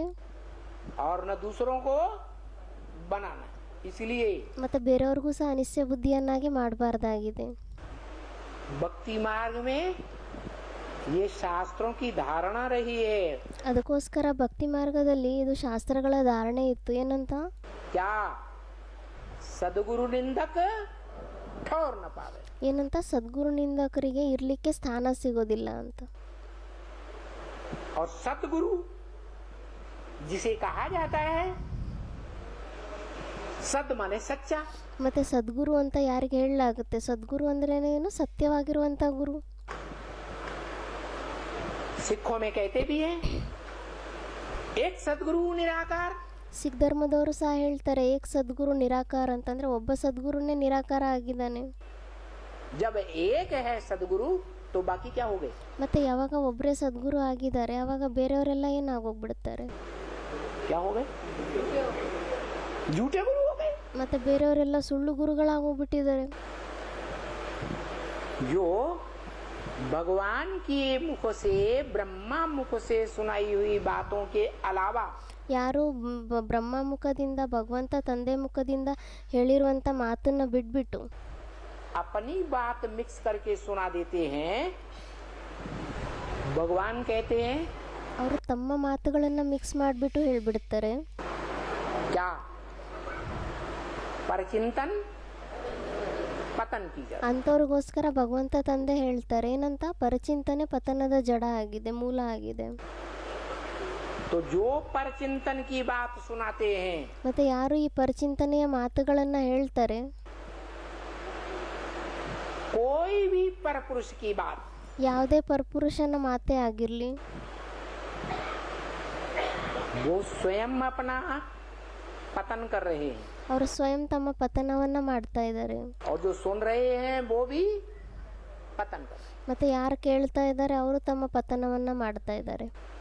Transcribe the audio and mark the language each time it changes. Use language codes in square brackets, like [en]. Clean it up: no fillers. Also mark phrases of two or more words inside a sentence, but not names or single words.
[hi] और न दूसरों को बनाना. इसलिए [kn] ಮತ್ತೆ ಬೇರೆಯವ್ರಿಗೂ ಸಹ ಅನಿಶ್ಚಯ ಬುದ್ಧಿಯನ್ನಾಗಿ ಮಾಡಬಾರ್ದಾಗಿದೆ. [hi] भक्ति मार्ग में ये शास्त्रों की धारणा रही है. [kn] ಅದಕ್ಕೋಸ್ಕರ ಭಕ್ತಿ ಮಾರ್ಗದಲ್ಲಿ ಇದು ಶಾಸ್ತ್ರಗಳ ಧಾರಣೆ ಇತ್ತು. ಏನಂತ? [hi] क्या सदगुरु निंदक ठौर न पावे. [kn] ಏನಂತ? ಸದ್ಗುರು ನಿಂದಕರಿಗೆ ಇರ್ಲಿಕ್ಕೆ ಸ್ಥಾನ ಸಿಗೋದಿಲ್ಲ ಅಂತ. [hi] और सतगुरु जिसे कहा जाता है, सद माने सच्चा. [kn] ಮತ್ತೆ ಸದ್ಗುರು ಅಂತ ಯಾರಿಗೆ ಹೇಳಲಾಗುತ್ತೆ? ಸದ್ಗುರು ಅಂದ್ರೆ ಏನು? ಸತ್ಯವಾಗಿರುವಂತ ಗುರು. [hi] सिखों में कहते भी हैं एक सदगुरु निराकार. [kn] ಸಿಖ್ ಧರ್ಮದವರು ಸಹ ಹೇಳ್ತಾರೆ [hi] एक सदगुरु निराकार [kn] ಅಂತಂದ್ರೆ ಒಬ್ಬ ಸದ್ಗುರುನೇ ನಿರಾಕಾರ ಆಗಿದ್ದಾನೆ. [hi] जब एक है सदगुरु तो बाकी क्या हो गए? [kn] ಮತ್ತೆ ಯಾವಾಗ ಒಬ್ಬರೇ ಸದ್ಗುರು ಆಗಿದ್ದಾರೆ ಆವಾಗ ಬೇರೆಯವರೆಲ್ಲ ಏನಾಗೋಗ್ಬಿಡ್ತಾರೆ? [hi] क्या हो गए? झूठे गुरु हो गए. [kn] ಮತ್ತೆ ಬೇರೆಯವರೆಲ್ಲ ಸುಳ್ಳು ಗುರುಗಳಾಗೋಗ್ಬಿಟ್ಟಿದ್ದಾರೆ. [hi] जो भगवान की मुख से ब्रह्मा मुख से सुनाई हुई बातों के अलावा [kn] ಯಾರು ಬ್ರಹ್ಮ ಮುಖದಿಂದ ಭಗವಂತ ತಂದೆ ಮುಖದಿಂದ ಹೇಳಿರುವಂಥ ಮಾತನ್ನು ಬಿಟ್ಬಿಟ್ಟು [hi] अपनी बात मिक्स करके सुना देते हैं। भगवान कहते हैं [kn] ಅವರು ತಮ್ಮ ಮಾತುಗಳನ್ನು ಮಿಕ್ಸ್ ಮಾಡಿಬಿಟ್ಟು ಹೇಳಿಬಿಡ್ತಾರೆ, [hi] क्या परचिंतन पतन की जड़। [kn] ಅಂಥವ್ರಿಗೋಸ್ಕರ ಭಗವಂತ ತಂದೆ ಹೇಳ್ತಾರೆ ಏನಂತ, ಪರಚಿಂತನೆ ಪತನದ ಜಡ ಆಗಿದೆ, ಮೂಲ ಆಗಿದೆ. [hi] तो जो परचिंतन की बात सुनाते हैं, [kn] ಮತ್ತೆ ಯಾರು ಈ ಪರಚಿಂತನೆಯ ಮಾತುಗಳನ್ನು ಹೇಳ್ತಾರೆ, [hi] कोई भी परपुरुष की बात, [kn] ಯಾವುದೇ ಪರಪುರುಷನ ಮಾತೇ ಆಗಿರಲಿ, [hi] वो स्वयं अपना पतन कर रहे हैं [kn] ಅವರು ಸ್ವಯಂ ತಮ್ಮ ಪತನವನ್ನು ಮಾಡ್ತಾ ಇದ್ದಾರೆ. [hi] और जो सुन रहे हैं वो भी पतन कर रहे हैं। [kn] ಮತ್ತೆ ಯಾರು ಕೇಳ್ತಾ ಇದ್ದಾರೆ ಅವರು ತಮ್ಮ ಪತನವನ್ನು ಮಾಡ್ತಾ ಇದ್ದಾರೆ.